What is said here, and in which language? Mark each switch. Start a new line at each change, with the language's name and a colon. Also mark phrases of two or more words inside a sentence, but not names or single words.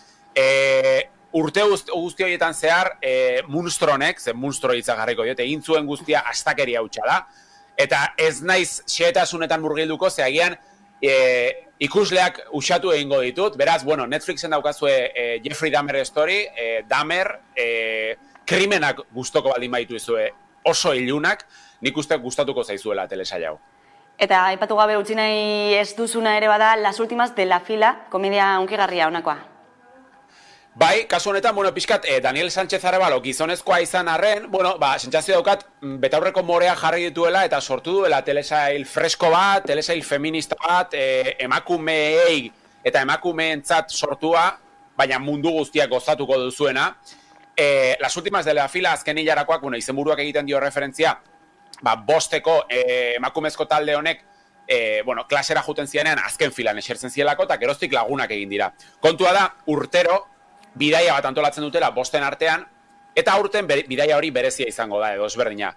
Basque: Urte guzti horietan zehar, munstronek, ze munstro hitza jarriko diot, egin zuen guztia astakeria hutsa da, eta ez naiz xehetasunetan murgilduko, ze agian ikusleak usatu egingo ditut, beraz, Netflixen daukazue Jeffrey Dahmer story, Dahmer, krimenak gustoko baldin baitu izue oso ilunak, nik uste gustatuko zaizuela telesaila hau. Eta aipatu gabe utzi nahi ez duzuna ere bada Las últimas de la fila, komedia hunkigarria honakoa. Bai, kasu honetan, pixkat, Daniel Sánchez Arevalo gizonezkoa izan arren, sentsazio daukat, betaurreko morea jarri dituela eta sortu duela telesail fresko bat, telesail feminista bat, emakumeei eta emakumeentzat sortua, baina mundu guztiak gozatuko duzuena. Las últimas de la fila azken hilarakoak, izenburuak egiten dio referentzia, bosteko emakumezko talde honek, klasera juten zianean azken filan esertzen zielako, eta geroztik lagunak egin dira. Kontua da, urtero, bidaia bat antolatzen dutela bosten artean, eta aurten bidaia hori berezia izango da, edo ezberdina.